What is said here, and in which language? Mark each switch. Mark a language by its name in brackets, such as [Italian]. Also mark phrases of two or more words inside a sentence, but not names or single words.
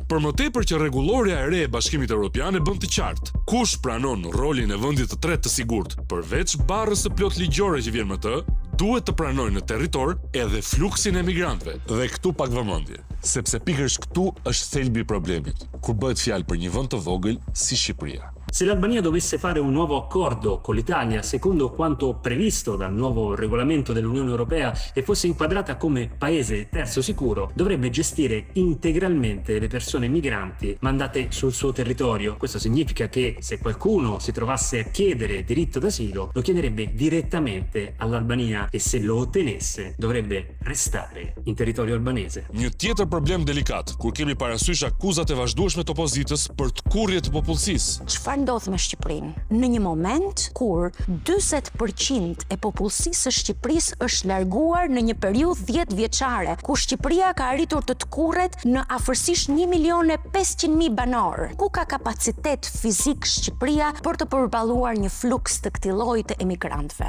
[Albanian] Për më tepër që rregulloria e re e Bashkimit Evropian e bën të qartë kush pranon rolin e vendit të tretë të sigurt, përveç barrës së plot ligjore që vjen me të, duhet të pranojnë në territor edhe fluksin e migrantëve. Dhe këtu pak vëmendje, sepse pikërisht këtu është thelbi i problemit, kur bëhet fjalë për një vend të vogël si Shqipëria. [Italian] Se l'Albania dovesse fare un nuovo accordo con l'Italia, secondo quanto previsto dal nuovo regolamento dell'Unione Europea, e fosse inquadrata come paese terzo sicuro, dovrebbe gestire integralmente le persone migranti mandate sul suo territorio. Questo significa che se qualcuno si trovasse a chiedere diritto d'asilo, lo chiederebbe direttamente all'Albania e se lo ottenesse dovrebbe restare in territorio albanese. [Albanian] Një tjetër problem delikat, kur kemi parasysh akuzat e vazhdueshme të opozitës për të kurrje të popullsisë. Çfarë ndodh me Shqipërinë? Në një moment kur 40% e popullsisë së Shqipërisë është larguar në një periudhë 10 vjeçare, ku Shqipëria ka arritur të tkurret në afërsisht 1.500.000 banor, ku ka kapacitet fizik Shqipëria për të përballuar një fluks të këtij lloji të emigrantëve?